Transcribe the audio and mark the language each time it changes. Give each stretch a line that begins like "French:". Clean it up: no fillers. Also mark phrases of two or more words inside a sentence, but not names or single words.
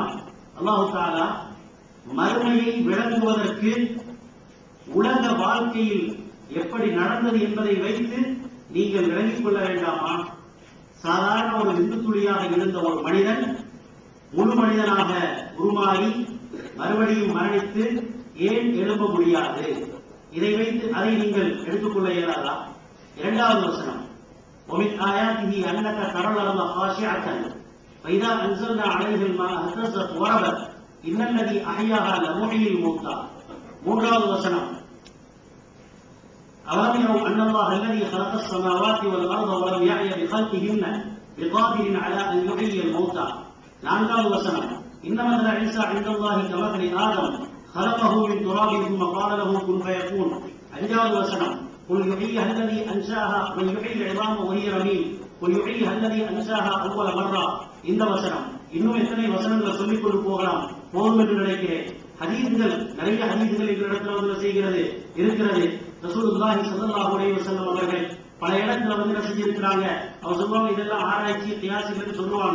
Tamil: அல்லாஹ் தஆலா மறுமையை விளங்குவதற்கு உலக வாழ்க்கையில் எப்படி நடந்தது என்பதை வைத்து நீங்கள் விளங்கிக் கொள்ள வேண்டாமா? சாதாரண ஒரு விந்துத்துளியாக இருந்த ஒரு மனிதன் முழு மனிதனாக உருமாறி மறுபடியும் மரணித்து ஏன் எழும்ப முடியாது? இதை வைத்து அதை நீங்கள் எடுத்துக்கொள்ள இயலாதா? 2வது வசனம்,
Arabic: وَمِنْ آيَاتِهِ أَنَّكَ تَرَى الْأَرْضَ خَاشِعَةً فَإِذَا أَنزَلْنَا عَلَيْهَا الْمَاءَ اهْتَزَّتْ وَرَبَتْ إِنَّ الَّذِي أَحْيَاهَا لَمُحْيِي الْمَوْتَى.
Tamil: 3வது வசனம்,
Arabic: أَوَلَمْ يَرَوْا أَنَّ اللَّهَ الَّذِي خَلَقَ السَّمَاوَاتِ وَالْأَرْضَ وَلَمْ يَعْيَ بِخَلْقِهِنَّ بِقَادِرٍ عَلَى أَنْ يُحْيِيَ الْمَوْتَى.
Tamil: 4வது வசனம்,
Arabic: إِنَّ مَثَلَ عِيسَى عِندَ اللَّهِ كَمَثَلِ آدَمَ خَلَقَهُ مِنْ تُرَابٍ ثُمَّ قَالَ لَهُ كُنْ فَيَكُونُ.
Tamil: 5வது வசனம்,
Arabic: قُلْ يُحْيِيهَا الَّذِي أَنشَأَهَا وَيُحْيِي الْعِظَامَ وَهِيَ رَمِيمٌ قُلْ يُحْيِيهَا الَّذِي أَنشَأَهَا أَوَّلَ مَرَّةٍ.
Tamil: இந்த வசனம். இன்னும் எத்தனை வசனங்களை சொல்லிக் கொண்டு போகலாம், போதும் என்று நினைக்கிறேன். ஹதீஸ்கள், நிறைய ஹதீஸ்கள் இந்த இடத்துல வந்து செய்கிறது இருக்கிறது.
Arabic: رسول الله صلى الله عليه وسلم
Tamil: அவர்கள் பல இடத்துல வந்து என்ன செஞ்சிருக்கிறாங்க, அவங்க சொல்லுவாங்க இதெல்லாம் ஆராய்ச்சி கியாஸ்ன்னு சொல்லுவாங்க.